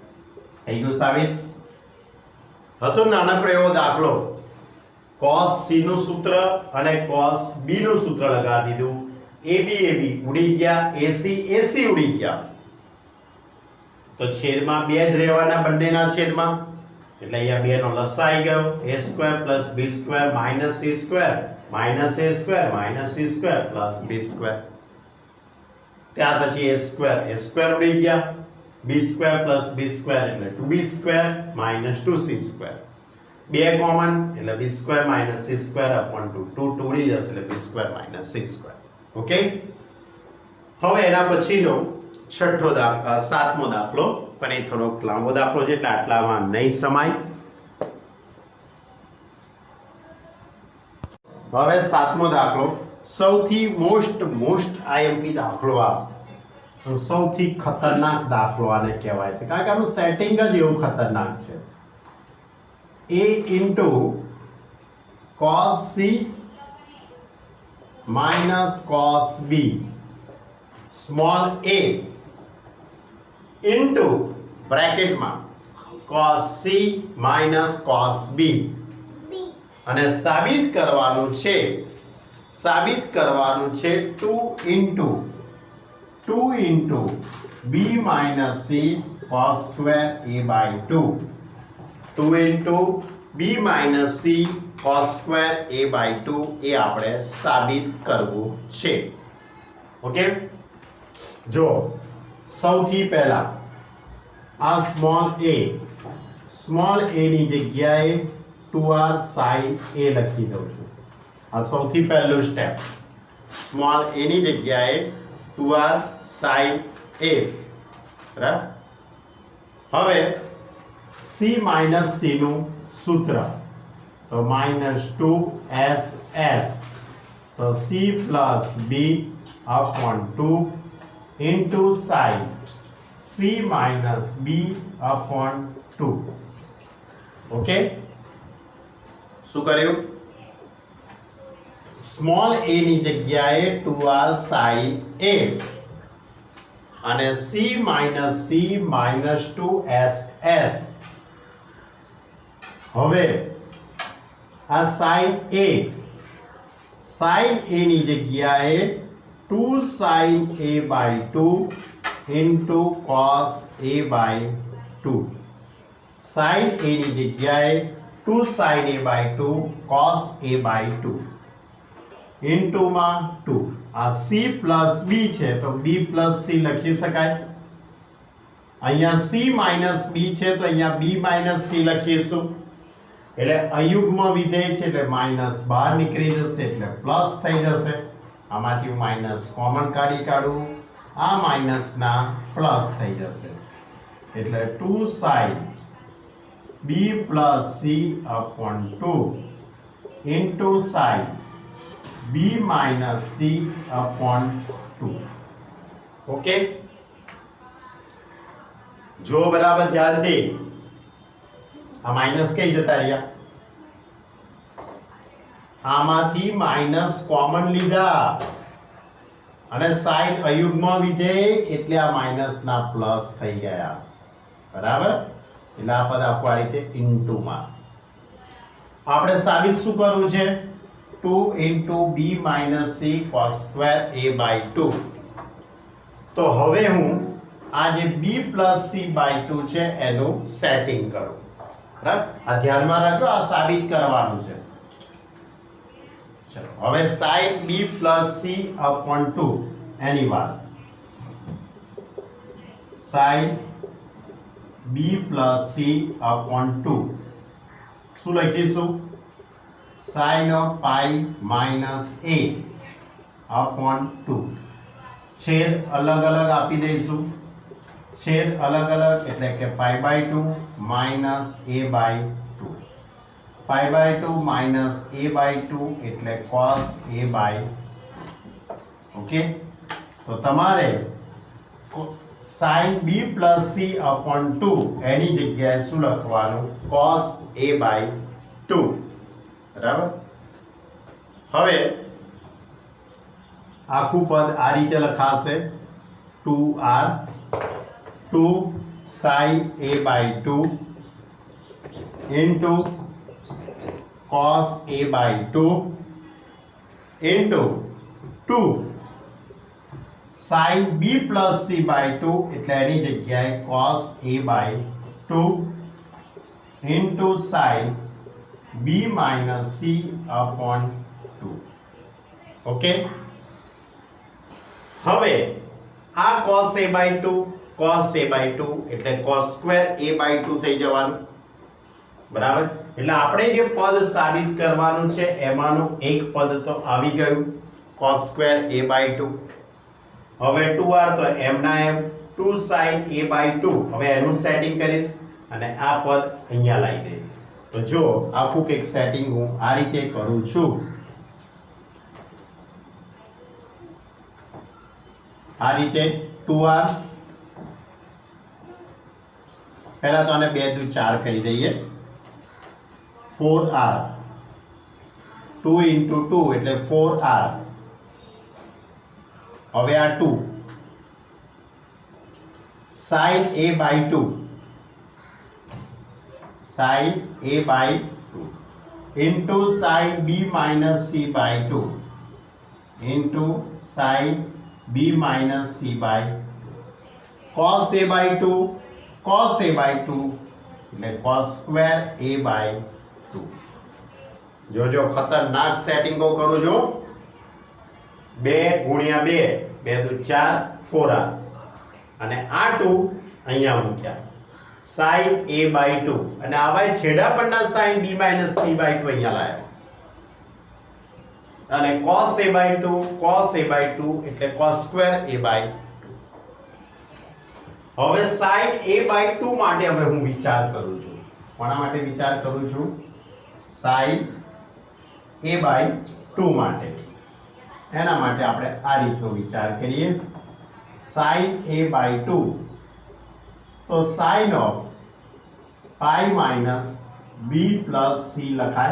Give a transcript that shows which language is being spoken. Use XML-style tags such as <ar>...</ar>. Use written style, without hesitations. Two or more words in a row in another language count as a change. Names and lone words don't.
<gu>થઈ ગયું સાબિત. હતો નાનકડો એવો દાખલો.</gu> <en>cos C</en> <gu>નું સૂત્ર અને</gu> <en>cos B</en> <gu>નું સૂત્ર લગાડી દીધું. AB ઉડી ગયા, AC ઉડી ગયા. તો છેદમાં 2 જ રહેવાના બંનેના છેદમાં. એટલે અહીંયા 2 નો લસા આવી ગયો.</gu> <en>A square plus B square minus C square minus A square minus C square plus B square.</en> <gu>ત્યાર પછી</gu> <en>A square</en> <gu>ઉડી ગયા.</gu> <en>B square plus B square એટલે 2B square minus 2C square. 2 કોમન એટલે B square minus C square upon 2. 2</en> <gu>ઉડી જશે એટલે</gu> <en>B square minus C square.</en> <gu>ઓકે, હવે એના પછીનો સાતમો દાખલો, પણ એ થોડોક લાંબો દાખલો છે એટલે આટલામાં નહીં સમાય. હવે સાતમો દાખલો સૌથી</gu> <en>most IMP</en> <gu>દાખલો. આ સૌથી ખતરનાક દાખલો આને કહેવાય છે, કારણ કે આનું સેટિંગ જ એવું ખતરનાક છે.</gu> <en>A into cos C minus cos B small a into બ્રેકેટમાં cos C minus cos B.</en> <gu>અને સાબિત કરવાનું છે</gu> <en>2 into B minus C cos square A by 2. 2 into B minus C cos square A by 2</en> <gu>એ આપણે સાબિત કરવું છે. ઓકે, જો સૌથી પહેલા આ</gu> <en>small a</en> <gu>ની જગ્યાએ</gu> <en>2r sin a</en> <gu>લખી દઉં છું. આ સૌથી પહેલું સ્ટેપ.</gu> <en>small a</en> <gu>ની જગ્યાએ</gu> <en>2r sin a.</en> <gu>બરાબર. હવે</gu> <en>C minus C</en> <gu>નું સૂત્ર તો -2SS.</gu> <en>તો C plus B upon 2 into sin C minus B upon 2.</en> <gu>ઓકે, શું કર્યું?</gu> <en>small a</en> <gu>ની જગ્યાએ</gu> <en>2r sin a</en> <gu>અને</gu> <en>C minus 2SS.</en> <gu>હવે આ</gu> <en>sin a sine a</en> <gu>ની જગ્યાએ</gu> <en>2 sin a by 2 into cos a by 2. sin a</en> <gu>ની જગ્યાએ</gu> <en>2 sin a by 2 cos a by 2 into માં 2.</en> <gu>આ</gu> <en>c plus b</en> <gu>છે તો</gu> <en>b plus c</en> <gu>લખી શકાય. અહીંયા</gu> <en>c minus b</en> <gu>છે તો અહીંયા</gu> <en>b minus c</en> <gu>લખીશું. એટલે અયુગ્મ વિધેય છે એટલે માઈનસ બહાર નીકળી જશે એટલે પ્લસ થઈ જશે. આમાંથી હું માઈનસ કોમન કાઢું, આ માઈનસ ના પ્લસ થઈ જશે એટલે</gu> <en>2 sin b plus c upon 2</en> <gu>into sin b minus c upon 2. ઓકે, જો બરાબર ધ્યાનથી આ માઈનસ કઈ જતા રહ્યા, આમાંથી માઈનસ કોમન લીધા અને સાઇન અયુગ્મ વિધેય એટલે આ માઈનસ ના પ્લસ થઈ ગયા. બરાબર, એટલે આ પદ આખું આ રીતે ઇન્ટુ માં. આપણે સાબિત શું કરવું છે?</gu> <en>2 into b minus c cos square a by 2.</en> <gu>તો હવે હું આ જે</gu> <en>b plus c by 2</en> <gu>છે એનું સેટિંગ કરું. બરાબર, આ ધ્યાનમાં રાખજો, આ સાબિત કરવાનું છે. ચલો હવે</gu> <en>sin b plus c upon 2</en> <gu>એની વાત.</gu> <en>sin b plus c upon 2</en> <gu>શું લખીશું?</gu> <en>sin of pi minus a upon 2.</en> <gu>છેદ અલગ અલગ આપી દઈશું. છેદ અલગ અલગ એટલે કે</gu> <en>pi by 2 minus a by 2. pi by 2 minus a by 2 એટલે cos a by 2.</en> <gu>ઓકે, તો તમારે</gu> <en>sin b plus c upon 2</en> <gu>એની જગ્યાએ શું લખવાનું?</gu> <en>cos a by 2.</en> <gu>બરાબર, હવે આખું પદ આ રીતે લખાશે</gu> <en>2r 2 sin a by 2 into cos a by 2 into 2 sin b plus c by 2</en> <gu>એટલે એની જગ્યાએ</gu> <en>cos a by 2 into sin b minus c upon 2.</en> <gu>ઓકે, હવે આ</gu> <en>cos a by 2 cos a by 2 એટલે cos square a by 2</en> <gu>થઈ જવાનું. બરાબર, એટલે આપણે જે પદ સાબિત કરવાનું છે એમાંનું એક પદ તો આવી ગયું</gu> <en>cos square a by 2. હવે 2r તો m ના m 2 sin a by 2.</en> <gu>હવે એનું સેટિંગ કરીશ અને આ પદ અહીંયા લાવી દઈશ. તો જો આખું એક સેટિંગ હું આ રીતે કરું છું. આ રીતે 2r પહેલા તો આને 2 દુ 4 કરી દઈએ. 4r</gu> <en>2 into 2</en> <gu>એટલે 4r. હવે આ</gu> <en>2 sin a by 2 sin a by 2 into sin b minus c by 2 into sin b minus c by 2 cos a by 2 cos a by 2 એટલે cos square a by 2.</en> <gu>જો ખતરનાક સેટિંગો કરું જો. 2 ગુણ્યા 2 2 દુ 4 4r અને આ 2 અહીંયા મૂક્યા</gu> <en>sin a by 2</en> <gu>અને આવા છેડા પરના</gu> <en>sin b minus c by 2</en> <gu>અહીંયા લાવ્યા અને</gu> <en>cos a by 2 cos a by 2 એટલે cos square a by 2.</en> <gu>હવે</gu> <en>sin a by 2</en> <gu>માટે હવે હું વિચાર કરું છું. કોના માટે વિચાર કરું છું?</gu> <en>sin a by 2 માટે.</en> <gu>એના માટે આપણે આ રીતનો વિચાર કરીએ.</gu> <en>sin a by 2 તો sin of pi minus b plus c લખાય.</en>